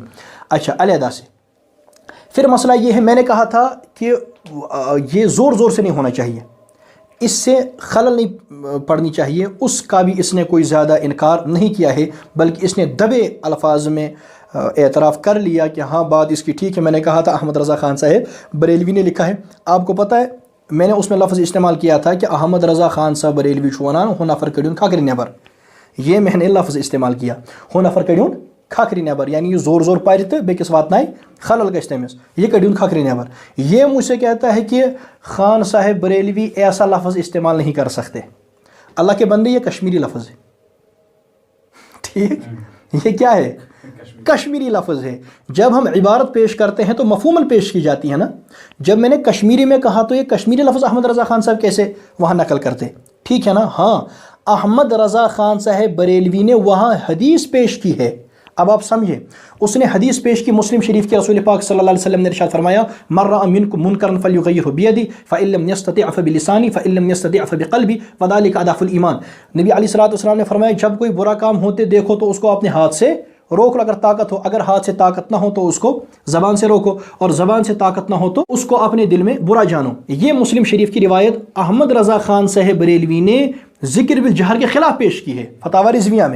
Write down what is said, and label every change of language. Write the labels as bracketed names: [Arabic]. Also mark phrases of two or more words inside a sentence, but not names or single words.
[Urdu] اچھا، علیحدہ سے پھر مسئلہ یہ ہے، میں نے کہا تھا کہ یہ زور زور سے نہیں ہونا چاہیے، اس سے خلل نہیں پڑنی چاہیے، اس کا بھی اس نے کوئی زیادہ انکار نہیں کیا ہے، بلکہ اس نے دبے الفاظ میں اعتراف کر لیا کہ ہاں بات اس کی ٹھیک ہے۔ میں نے کہا تھا احمد رضا خان صاحب بریلوی نے لکھا ہے، آپ کو پتہ ہے میں نے اس میں لفظ استعمال کیا تھا کہ احمد رضا خان صاحب بریلوی [Kashmiri] چھو ونان ہو نفر کڑیون کھاکری نیبر، [Urdu] یہ میں نے لفظ استعمال کیا، [Kashmiri] ہو نفر کڑیون کھاکری نیبر، یعنی یہ زور زور پارِ تو بیکس واتنائے خلل گژھِ تٔمِس، یہ کڑیون کھاکری نیبر۔ [Urdu] یہ مجھ سے کہتا ہے کہ خان صاحب بریلوی ایسا لفظ استعمال نہیں کر سکتے۔ اللہ کے بندے، یہ کشمیری لفظ ہے، ٹھیک، یہ کیا ہے؟ کشمیری لفظ ہے۔ جب ہم عبارت پیش کرتے ہیں تو مفہوماً پیش کی جاتی ہے نا۔ جب میں نے کشمیری میں کہا تو یہ کشمیری لفظ احمد رضا خان صاحب کیسے وہاں نقل کرتے؟ ٹھیک ہے نا؟ ہاں، احمد رضا خان صاحب بریلوی نے وہاں حدیث پیش کی ہے۔ اب آپ سمجھیں، اس نے حدیث پیش کی مسلم شریف کے، رسول پاک [Arabic] صلی اللہ علیہ وسلم [Urdu] نے ارشاد فرمایا، [Arabic] من رأى منکم منکرا فلیغیرہ بیدی فإن لم یستطع فبلسانی فإن لم یستطع فبقلبی وذلک اضعف الایمان۔ [Urdu] نبی [Arabic] علیہ الصلوۃ والسلام [Urdu] نے فرمایا، جب کوئی برا کام ہوتے دیکھو تو اس کو اپنے ہاتھ سے روک لو اگر طاقت ہو، اگر ہاتھ سے طاقت نہ ہو تو اس کو زبان سے روکو، اور زبان سے طاقت نہ ہو تو اس کو اپنے دل میں برا جانو۔ یہ مسلم شریف کی روایت احمد رضا خان صاحب بریلوی نے ذکر بالجہر کے خلاف پیش کی ہے فتاوی رضویہ میں۔